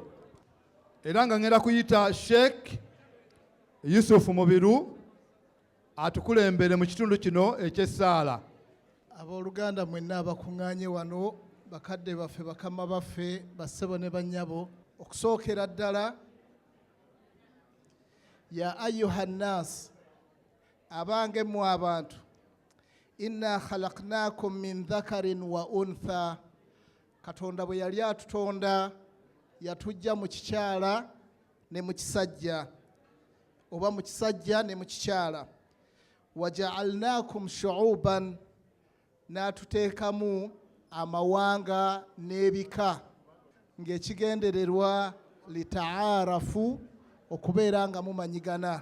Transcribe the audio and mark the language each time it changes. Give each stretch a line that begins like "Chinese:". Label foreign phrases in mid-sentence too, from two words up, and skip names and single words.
Ganda: Era nga ngenda kuyita Sheikh Yusuf Mubiru atukulembere mu kitundu kino eky'essaala. Abooluganda mwenna abakuŋŋaanye wano, bakadde baffe, bakama baffe, bassebo ne bannyabo, okusookera ddala
Arabic: يا أيها الناس,
Ganda: abange mu abantu,
Arabic: إنا خلقناكم من ذكر وأنثى,
Ganda: Katonda bwe yali atutonda yatujja mu kikyala ne mu kisajja, oba mu kisajja ne mu kikyala.
Arabic: وجعلناكم شعوبا,
Ganda: n'atuteekamu amawanga n'ebika, ng'ekigendererwa litaarafu, okubeera nga mumanyigana.